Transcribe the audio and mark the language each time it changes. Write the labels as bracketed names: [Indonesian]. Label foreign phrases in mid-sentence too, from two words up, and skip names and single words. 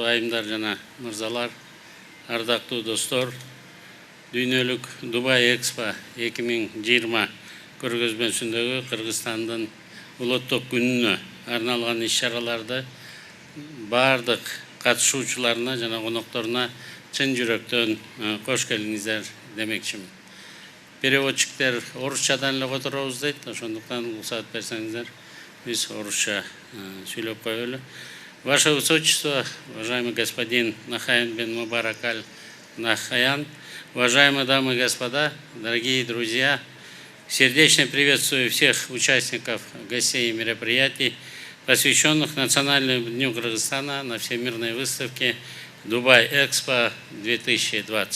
[Kyrgyz] айымдар жана мырзалар, ардактуу достор, дүйнөлүк Дубай Экспо 2020 көргөзмөсүндөгү Кыргызстандын улуттук күнүнө арналган иш-чараларды бардык катышуучуларына жана конокторуна чын жүрөктөн кош келиңиздер демекчимин. переводчиктер орысчадан эле которобуз дейт, ошондуктан уруксаат берсеңиздер, биз орысча сүйлөп коелу. [Russian] Ваше Высочество, уважаемый господин Нахаян бен Мубарак аль-Нахаян, уважаемые дамы и господа, дорогие друзья, сердечно приветствую всех участников, гостей и мероприятий, посвященных Национальному дню Кыргызстана на Всемирной выставке Дубай-Экспо 2020.